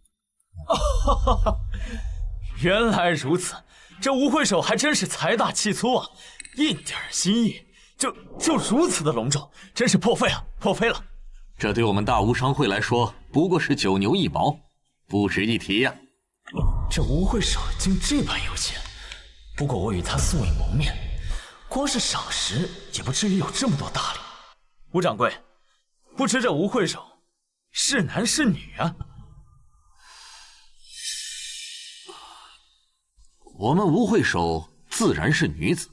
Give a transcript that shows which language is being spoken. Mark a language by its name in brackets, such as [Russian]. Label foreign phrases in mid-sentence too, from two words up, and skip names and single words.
[Chinese] 原來如此，這吳會首還真是財大氣粗啊！一點心意就如此的隆重，真是破費了，破費了。這對我們大吳商會來說，不過是9牛1毛，不值一提呀。這吳會首竟這般有錢，不過我與他素未謀面， 光是赏识也不至于有这么多大礼。吴掌柜，不知这吴会首是男是女啊？我们吴会首自然是女子。